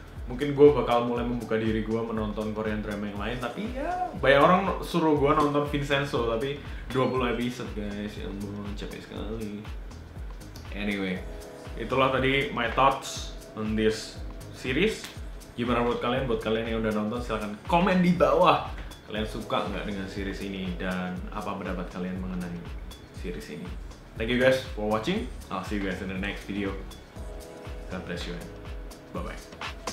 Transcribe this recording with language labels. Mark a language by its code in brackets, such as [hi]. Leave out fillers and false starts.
[id] Mungkin gue bakal mulai membuka diri gue menonton Korean drama yang lain, tapi ya banyak orang suruh gue nonton Vincenzo, tapi 20 episode guys, ya ampun capek sekali. [en] Anyway, [id] itulah tadi [en] my thoughts on this series. [id] Gimana buat kalian? Buat kalian yang udah nonton silahkan komen di bawah. Kalian suka nggak dengan series ini dan apa pendapat kalian mengenai series ini? [en] Thank you guys for watching. I'll see you guys in the next video. God bless you and bye bye.